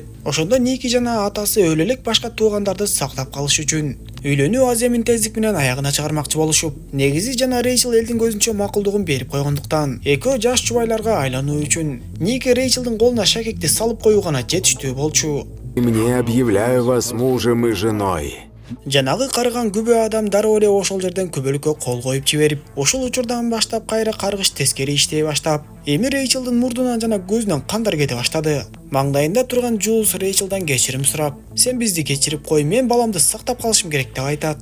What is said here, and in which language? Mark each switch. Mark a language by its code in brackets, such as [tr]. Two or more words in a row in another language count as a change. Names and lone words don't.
[ky] Ошондо Ники жана атасы өлө элек башка туугандарды сактап калыш үчүн үйлөнүү аземин тездик менен аягына чыгармакчы болушуп, негизи жана Рейчел элдин көзүнчө макулдугун берип койгондуктан, экөө жаш жубайларга айлануу үчүн Ники Рейчелдин колуна шакекти салып коюу гана жетиштүү болчу. [ru] Мне объявляю вас мужем и женой. [ky] Жанагы карыган күбө адам дароо эле ошол жерден күбөлүккө кол коюп жиберип, ошол учурдан баштап кайра каргыш тескери иштей баштап, эми Рейчелдин мурдунан жана көзүнөн кандар кете баштады. Маңдайында турган Джулс Рейчелдан кечирим сурап, сен бизди кечирип кой, мен баламды сактап калышым керек деп айтат.